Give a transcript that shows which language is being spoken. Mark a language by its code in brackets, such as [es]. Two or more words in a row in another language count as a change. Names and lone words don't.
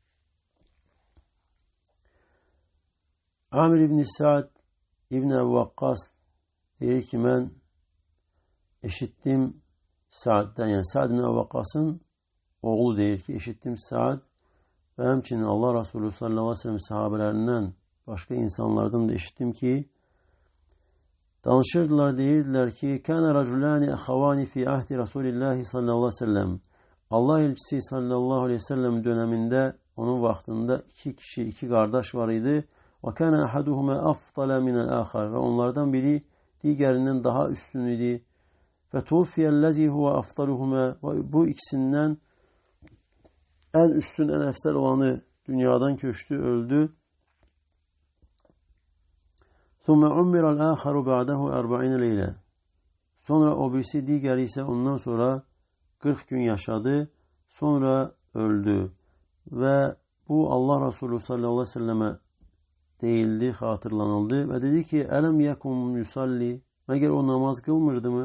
[az] Amir ibn Sa'd ibn Əbi Vaqqas deyir ki, mən eşittim Sa'd'dən, yani Sa'd ibn Əbi Vaqqasın oğlu deyir ki, eşittim Sa'd və həmçinin Allah Resulü [ar] صلى الله عليه وسلم [az] sahabələrindən başqa insanlardan da eşitdim ki, danışırdılar, deyirdilər ki, [ar] كان رجلان أخوان في عهد رسول الله صلى الله عليه وسلم. [az] Allah elçisi [ar] صلى الله عليه وسلم [az] dönemində, onun vaxtında iki kişi, iki qardaş var idi. Və [ar] كان أحدهما أفضل من الآخر. [az] Və onlardan biri digərindən daha üstün idi. Və [ar] توفي الذي هو أفضلهما. [az] Və bu ikisindən ən üstün, ən əfsəl olanı dünyadan köçdü, öldü. [ar] ثُمَّ عُمِّرَ الْآخَرُ بَعْدَهُ 40 لَيْلَةً. [az] Sonra o birisi, digəri isə ondan sonra 40 gün yaşadı, sonra öldü. Və bu Allah Resulü [ar] صلى الله عليه وسلم [az] deyildi, xatırlanıldı və dedi ki, [ar] ألم يكن يصلي, [az] məgər o namaz qılmırdı mı?